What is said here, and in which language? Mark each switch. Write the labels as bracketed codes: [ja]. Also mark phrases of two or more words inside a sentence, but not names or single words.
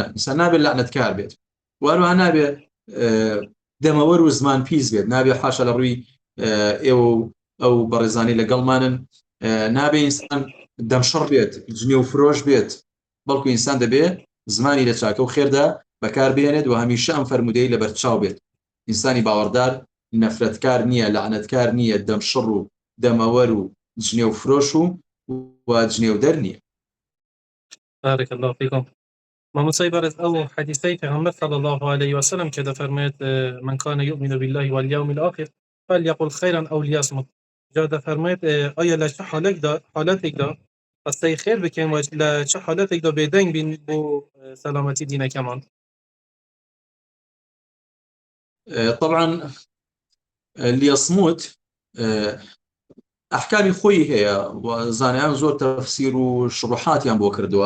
[ckb] ئینسان نابێت لەعنەتکار بێت، وەروەها نابێت دەمەوەر و زمان پیس بێت، نابێت حاشا لە ڕووی ئێوە ئەو بەڕێزانی لەگەڵمانن نابێت ئینسان دەمشەڕ بێت، جنێ و فرۆش بێت، بەڵکو ئینسان دەبێت زمانی لە چاکە و خێردا بەکار بێنێت و هەمیشە ئەم فەرمودەی لەبەر چاو بێت. ئینسانی باوەڕدار نەفرەتکار نییە، لەعنەتکار نییە، دەمشەڕ و دەمەوەر و جنێ و فرۆش و جنێ و دەر نییە. [ar] بارك الله فيكم. [ckb] مامۆستای بەڕێز ئەو حەدیثەی پێغەمبەر [ar] صلی الله عليه وسلم [ckb] کە دەفەرمێت [ar] من كان يؤمن بالله واليوم الآخر فليقل خيرا أو ليصمت. [ckb] جا دەفەرمێت ئایا لە چه حالەتێکدا قسەی خێر بکەین و لە چه حالەتێکدا بێدەنگ بین بۆ سەلامەتی دینەکەمان؟ طبعا ليصمت ئەحکامی خۆی هەیە و زانایان زۆر تەفسیر و شروحاتیان بۆ کردووە.